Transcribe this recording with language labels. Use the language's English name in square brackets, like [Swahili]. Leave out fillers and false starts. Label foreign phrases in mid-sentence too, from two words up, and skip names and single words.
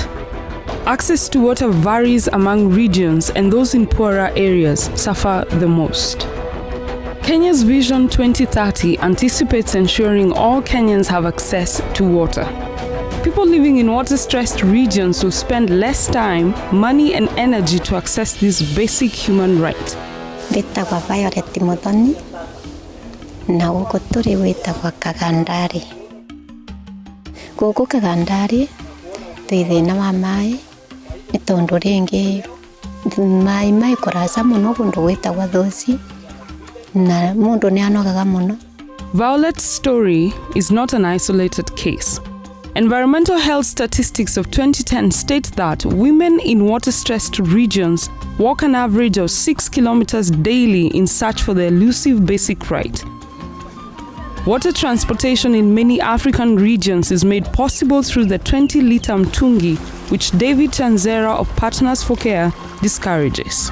[English] Access to water varies among regions, and those in poorer areas suffer the most. Kenya's Vision 2030 anticipates ensuring all Kenyans have access to water. People living in water-stressed regions will spend less time, money, and energy to access this basic human right. [Kikuyu] Witagwa Violet Muthoni na guku turi witagwa Kagandari. Guku Kagandari twi thina wa mai ni tondu ringi mai kuraca muno gundu witagwa Thoci na mundu ni anogaga muno. [English] Violet's story is not an isolated case. Environmental health statistics of 2010 state that women in water-stressed regions walk an average of 6 kilometers daily in search for the elusive basic right. Water transportation in many African regions is made possible through the 20-liter mtungi, which David Chanzera of Partners for Care discourages.